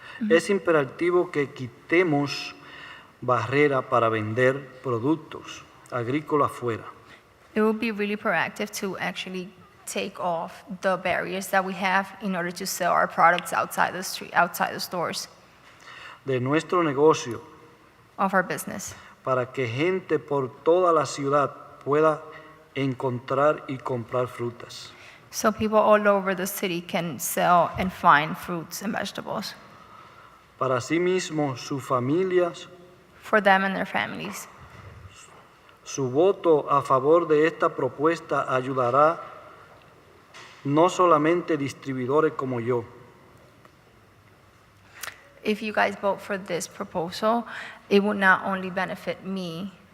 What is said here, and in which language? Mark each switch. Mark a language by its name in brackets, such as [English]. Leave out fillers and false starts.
[Spanish] es imperativo que quitemos barrera para vender productos agrícolas fuera. [English] It would be really proactive to actually take off the barriers that we have in order to sell our products outside the street, outside the stores [Spanish] De nuestro negocio, [English] of our business, [Spanish] para que gente por toda la ciudad pueda encontrar y comprar frutas. [English] so people all over the city can sell and find fruits and vegetables [Spanish] Para sí mismos, sus familias, [English] for them and their families. [Spanish] su voto a favor de esta propuesta ayudará no solamente distribuidores como yo, [English] If you guys vote for this proposal, it will not only benefit me,